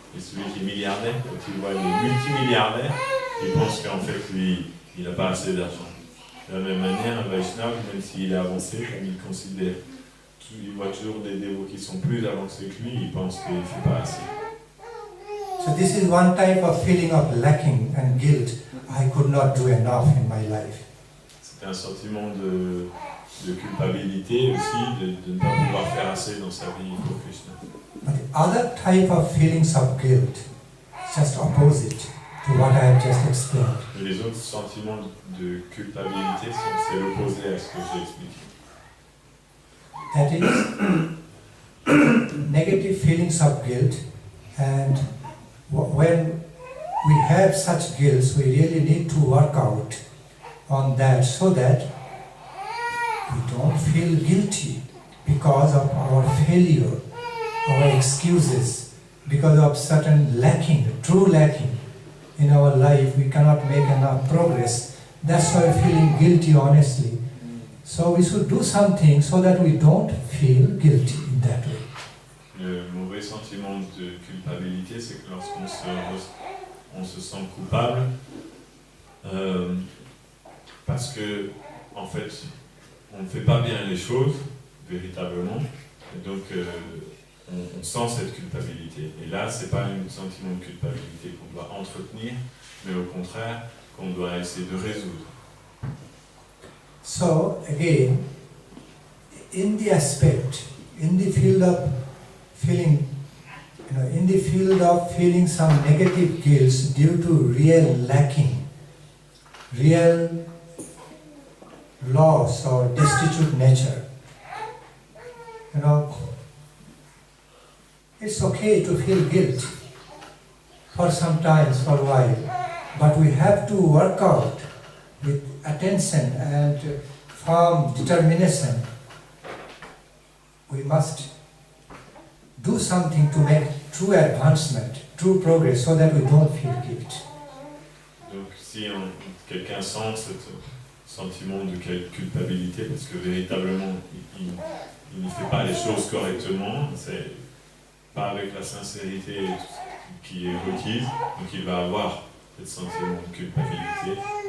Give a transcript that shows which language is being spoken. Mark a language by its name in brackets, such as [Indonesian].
[French] Et celui qui est milliardaire, quand il voit les multimilliardaires, il pense qu'en fait, lui, il n'a pas assez d'argent. De la même manière, un Vaishnava, même s'il est avancé, comme il considère, il voit toujours des dévots qui sont plus avancés que lui, il pense qu'il ne fait pas assez. [English] So this is one type of feeling of lacking and guilt. I could not do enough in my life. [French] C'est un sentiment de culpabilité aussi, de ne pas pouvoir faire assez dans sa vie pour Krishna. [English] But the other type of feelings of guilt is just opposite to what I have just explained. [French] Mais les autres sentiments de culpabilité, c'est l'opposé à ce que j'ai expliqué. [English] That is negative feelings of guilt, and when we have such guilt, we really need to work out on that so that we don't feel guilty because of our failure, our excuses, because of certain lacking, true lacking in our life. We cannot make enough progress. That's why we're feeling guilty, honestly. So we should do something so that we don't feel guilty in that way. [French] sentiment de culpabilité, c'est que lorsqu'on on se sent coupable, parce que, en fait, on ne fait pas bien les choses, véritablement, et donc on sent cette culpabilité. Et là, ce n'est pas un sentiment de culpabilité qu'on doit entretenir, mais au contraire, qu'on doit essayer de résoudre. [English] So, again, in the aspect, in the field of feeling, in the field of feeling some negative guilt due to real lacking, real loss or destitute nature, it's okay to feel guilt for some time, for a while, but we have to work out with attention and firm determination. We must do something to make true advancement, true progress, so that we don't feel guilt. [French] Donc si quelqu'un sent ce sentiment de culpabilité parce que véritablement il ne fait pas les choses correctement, c'est pas avec la sincérité qui est requise, donc il va avoir ce sentiment de culpabilité.